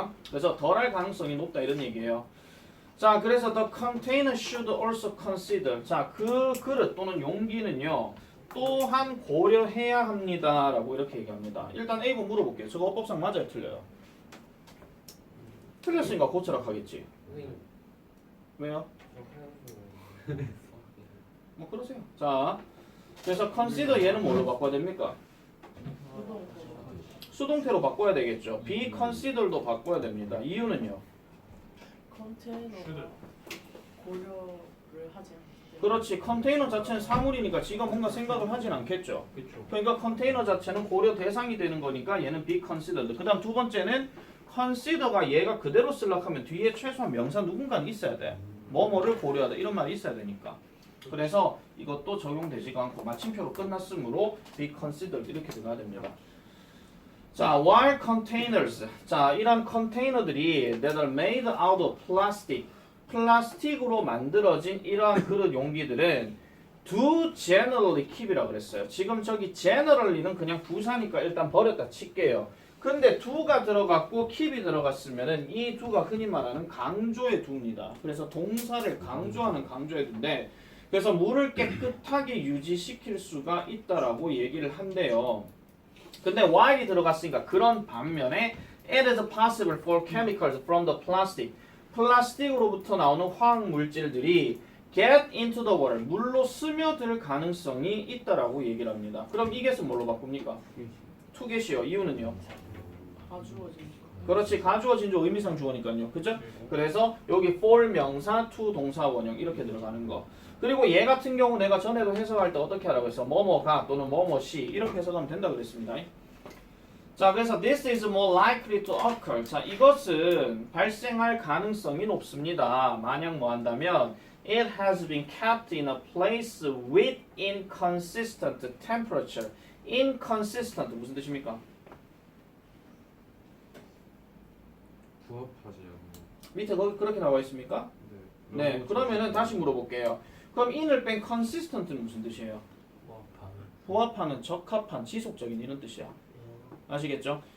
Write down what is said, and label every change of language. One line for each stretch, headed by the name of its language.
Korean: 그래서 덜할 가능성이 높다 이런 얘기예요.
English: 자, 그래서 the container should also consider.
Korean: 자, 그 그릇 또는 용기는요. 또한 고려해야 합니다라고 이렇게 얘기합니다. 일단 A번 물어볼게요. 저거 어법상 맞아요, 틀려요? 틀렸으니까 고쳐라 하겠지. 왜요? 뭐 그러세요. 자, 그래서 consider 얘는 뭘로 바꿔야 됩니까? 수동태로 바꿔야 되겠죠. be consider도 바꿔야 됩니다. 이유는요? 컨테이너가 고려를 하지 않기 그렇지. 컨테이너 자체는 사물이니까 지가 뭔가 생각을 하진 않겠죠. 그러니까 컨테이너 자체는 고려 대상이 되는 거니까 얘는 be considered. 그 다음 두 번째는 consider가 얘가 그대로 쓰려고 하면 뒤에 최소한 명사 누군가는 있어야 돼. 뭐뭐를 고려하다 이런 말이 있어야 되니까. 그래서 이것도 적용되지가 않고 마침표로 끝났으므로 be considered 이렇게 들어가야 됩니다.
English: 자, while containers.
Korean: 자, 이런 컨테이너들이
English: that are made out of plastic.
Korean: 플라스틱으로 만들어진 이러한 그릇 용기들은 do generally keep이라고 그랬어요. 지금 저기 generally는 그냥 부사니까 일단 버렸다 칠게요. 근데 do가 들어갔고 keep이 들어갔으면은 이 do가 흔히 말하는 강조의 do입니다. 그래서 동사를 강조하는 강조의 do인데 그래서 물을 깨끗하게 유지시킬 수가 있다라고 얘기를 한대요. 근데 while이 들어갔으니까 그런 반면에
English: it is possible for chemicals from the plastic
Korean: 플라스틱으로부터 나오는 화학 물질들이
English: get into the water
Korean: 물로 스며들 가능성이 있다라고 얘기를 합니다. 그럼 이 get은 뭘로 바꿉니까? to get이요. 이유는요? 가주어진 그렇지. 가주어진 조 의미상 주어니까요. 그죠? 그래서 여기 for 명사 to 동사 원형 이렇게 들어가는 거. 그리고 얘 같은 경우 내가 전에도 해석할 때 어떻게 하라고 했어? 뭐뭐가 또는 뭐뭐시 이렇게 해석하면 된다 그랬습니다.
English: 자, 그래서 this is more likely to occur.
Korean: 자, 이것은 발생할 가능성이 높습니다. 만약 뭐 한다면
English: it has been kept in a place with inconsistent temperature.
Korean: inconsistent 무슨 뜻입니까? 부합하지 않는. 밑에 거기 그렇게 나와 있습니까? 네. 그러면은 다시 물어볼게요. 그럼 in을 뺀 consistent는 무슨 뜻이에요? 부합하는, 적합한, 지속적인 이런 뜻이야. 아시겠죠?